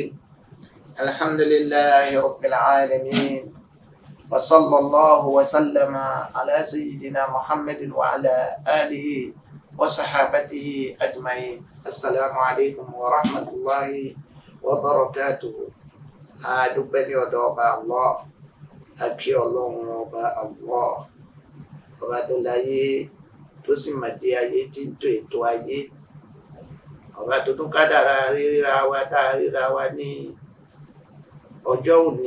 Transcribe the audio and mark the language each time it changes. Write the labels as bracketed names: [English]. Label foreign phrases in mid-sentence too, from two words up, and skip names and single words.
[Arabic] الحمد لله رب العالمين وصلى الله وسلم على سيدنا محمد وعلى آله وصحابته أجمعين. السلام عليكم ورحمة الله وبركاته. [Yoruba] adúpẹ́ ní ọ̀dọ̀ ọba Allah, akí Ọlọ́run ọba Allah, ọba tó láyé tó sì mọ̀dé ayé tí ń tò ètò ayé, ọba tó tún kádàrá ríra wa tá a ríra wa ní ọjọ́ òní.